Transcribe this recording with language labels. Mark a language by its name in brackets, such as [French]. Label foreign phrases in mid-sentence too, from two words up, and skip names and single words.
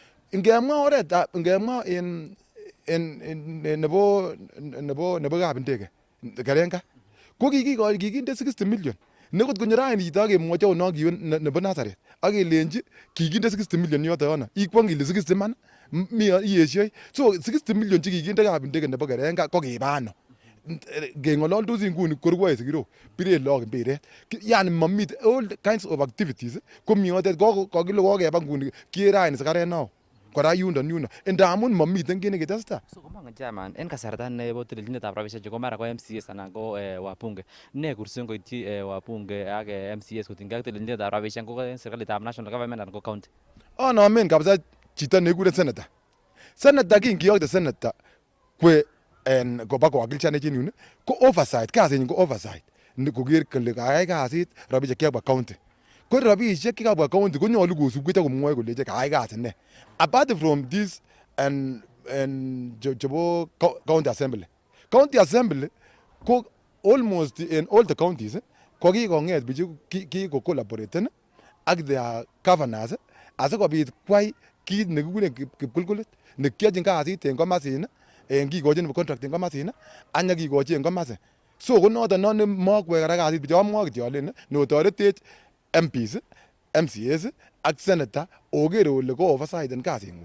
[Kalenjin] ngemwa en nebo kapindege Kerenga ko kikinde 60 million nekot konyo raini chito akemwochi ono kiwe nebo Nazareth akelenji kikinde 60 million yoto yono ikwong ile 60 man mi iyesioi so 60 million chekikinde kapindege nebo Kerenga ko kibano ngeng'ololdosi nguni korwoe sikirok bire lagok mbiret yani mamite [English] all kinds of activities [Kalenjin] komi yotet kokile kokeba nguni kieraini sikaret nao kora yundo ndamun mamiten kit nekitestai. So komang'en chairman en kasarta nebo telelchinetab rabisiek ko mara ko MCS anan ko wabunge ne kursen koityi wabunge ak MCS kotinygei ak telelchinetab rabisiek ko en serikalitab [English] national government [Kalenjin] anan ko county. Anomen kabisa chito nekikuren senator kingiyokte senator kwe en koba kowakilchanech en yun ko oversight kasinyin ko oversight koker kole kayai kasit rabishek chekabwa county. Ko rabishek chekabwa county konyolu kosubkei komwoe kole kayai kasit ne. [English] Apart from this and chebo county assembly. [Kalenjin] County assembly ko [English] almost in all the counties [Kalenjin] ko kikong'et bichu kiko-collaboraten ak [English] their governors [Kalenjin] asikobit kwai kit nekikuren kipkulkulit nekiochin kasit en komasin en kikochin contract en komasin anya kikochi en komasin. So ko noton non mokwek kora kasit bichu amwoe kityo alen notoretech MPs, MCAs ak senator oker ole ko oversight en kasing'wong.